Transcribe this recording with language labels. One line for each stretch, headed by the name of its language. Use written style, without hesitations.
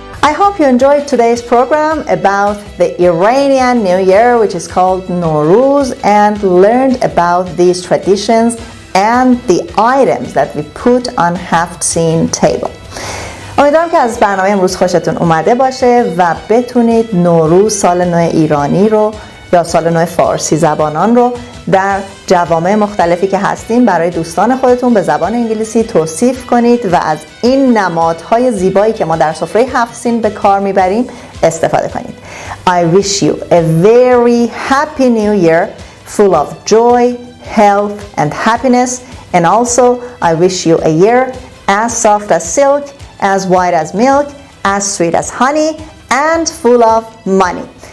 English: I hope you enjoyed today's program about the Iranian New Year, which is called Nowruz, and learned about these traditions and the items that we put on Haftzin table.
Persian: امیدوارم که از برنامه امروز خوشتون اومده باشه و بتونید نوروز، سال نو ایرانی رو یا سال نو فارسی زبانان رو در جوامع مختلفی که هستین برای دوستان خودتون به زبان انگلیسی توصیف کنید و از این نمادهای زیبایی که ما در سفره هفت‌سین به کار میبریم استفاده کنید.
English: I wish you a very happy new year full of joy, health and happiness, and also I wish you a year as soft as silk, as white as milk, as sweet as honey, and full of money.